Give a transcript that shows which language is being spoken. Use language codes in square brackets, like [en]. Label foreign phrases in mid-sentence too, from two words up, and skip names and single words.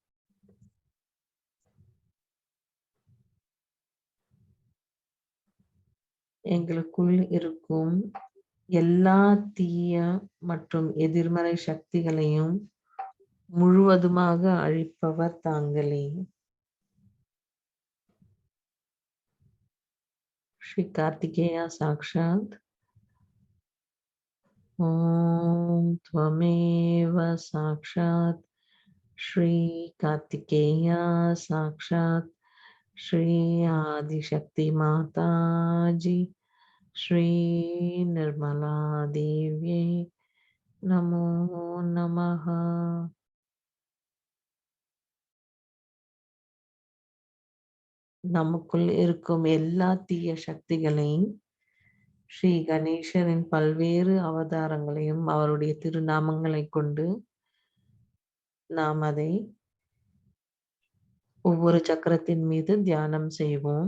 [ta] எங்களுக்குள் இருக்கும் எல்லா தீய மற்றும் எதிர்மறை சக்திகளையும் முழுவதுமாக அழிப்பவர் தாங்களே. [sa] श्री कार्तिकेया साक्षात्. ஓம் त्वमेव साक्षात् श्री कार्तिकेया साक्षात् श्री आदिशक्ति माता जी श्री निर्मला देव्ये नमो नमः. [ta] நமக்குள் இருக்கும் எல்லா தீய சக்திகளையும் ஸ்ரீ கணேசரின் பல்வேறு அவதாரங்களையும் அவருடைய திருநாமங்களை கொண்டு நாம் அதை ஒவ்வொரு சக்கரத்தின் மீது தியானம் செய்வோம்.